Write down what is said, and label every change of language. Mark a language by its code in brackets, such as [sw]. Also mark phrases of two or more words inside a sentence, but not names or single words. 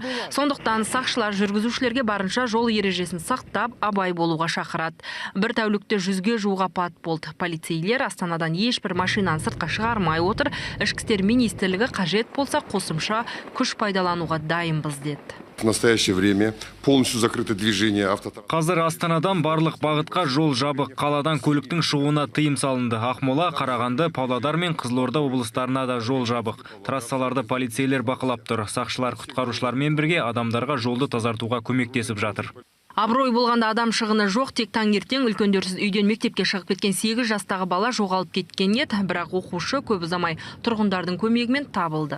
[kk] Сондықтан сақшылар жүргізушілерге барынша жол ережесін сақтап, абай болуға шақырады. Бір тәулікте 100-ге жуық апат болды. Полицейлер Астанадан ешбір машинаны сыртқа шығармай отыр. Ішкі істер министрлігі қажет болса қосымша күш пайдалануға дайынбыз деді. [ru] В настоящее время полностью закрыто движение автотранспорта. [kk] Қазір Астанадан барлық бағытқа жол жабық. Қаладан көліктің шығуына тыйым салынды. Ақмола, Қарағанды, Павлодар мен Қызылорда облыстарына да жол жабық. Трассаларды полицейлер бақылап тұр. Сақшылар құтқарушылармен бірге адамдарға жолды тазартуға көмектесіп жатыр. Абырой болғанда адам шығыны жоқ, тек таңертең үлкендерсіз үйден мектепке шығып кеткен 8 жастағы бала жоғалып кеткен еді, бірақ оқушы көп ұзамай тұрғындардың көмегімен табылды.